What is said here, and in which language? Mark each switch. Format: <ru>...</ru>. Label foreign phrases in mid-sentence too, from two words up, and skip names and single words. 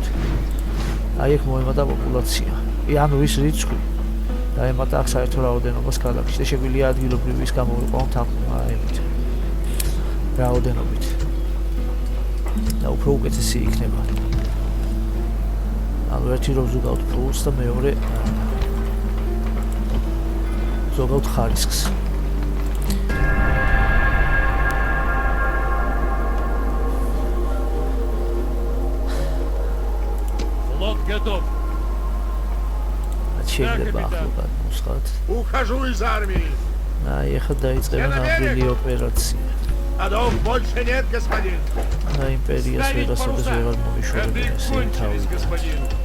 <ka>აი ეგ მოემატა პოპულაცია. ანუ ის რიცხვი და ემატა აქ საერთო რაოდენობას ქალაქში და შეგვიძლია ადგილობრივის გამოვიყვანოთ აქ აიმით. რაოდენობით. და უფრო უკეთესი იქნება. ანუ ერთი რომ ზოგავთ ფულს და მეორე ზოგავთ ხარისხს.</ka> <ru>Флот готов.</ru> <ka>შეიძლება ახლა გადმოსხათ.</ka> <ru>Ухожу из армии.</ru> <ka>აი ახლა დაიწყება ნამდვილი ოპერაცია.</ka> <ru>Адов больше нет, господин.</ru> <ka>და იმპერიას ვერასოდეს ვეღარ მომიშორებენ ესე თავი.</ka> <ru>господин.</ru>